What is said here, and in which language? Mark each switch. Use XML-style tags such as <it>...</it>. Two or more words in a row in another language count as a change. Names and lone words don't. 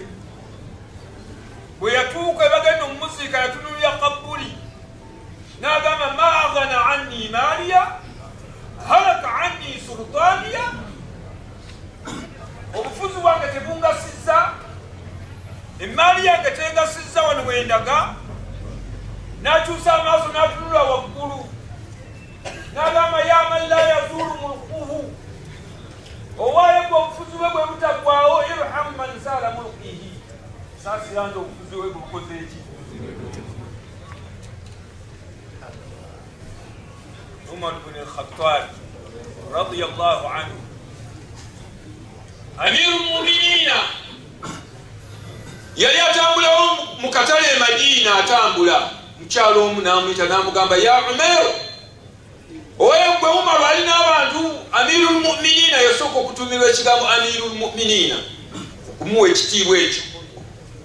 <lg>Bwe yatuuka bagenda omunziika, yatunulira Kabuli n'agamba</lg> <ar>ما أغنى عني ماليه هلك عني سلطانيه,</ar> <lg>obufuzi bwange tebungasizza, emaali yange tengasizza wano wendaga. N'akyusa amaaso n'atunula waggulu n'agamba</lg> <ar>يا من لا يزول ملكه,</ar> <lg>owaaye gwe obufuzi bwe bwe butaggwawo,</lg> <ar>ارحم من زال ملكه,</ar> <lg>saasiranze obufuzi bwe bukoze eki.</lg> <ar>Umar ibn al-Khattab رضي الله عنه, أمير المؤمنين,</ar> <lg>yali atambulawo mu katale e Madina, atambula. Mukyalo omu n'amuyita n'amugamba ya Umar, oyo gwe Umar ali n'abantu.</lg> <ar>أمير المؤمنين</ar> <lg>yasooka okutuumirwa ekigambo</lg> <ar>أمير المؤمنين,</ar> <lg>okumuwa ekitiibwa ekyo.</lg>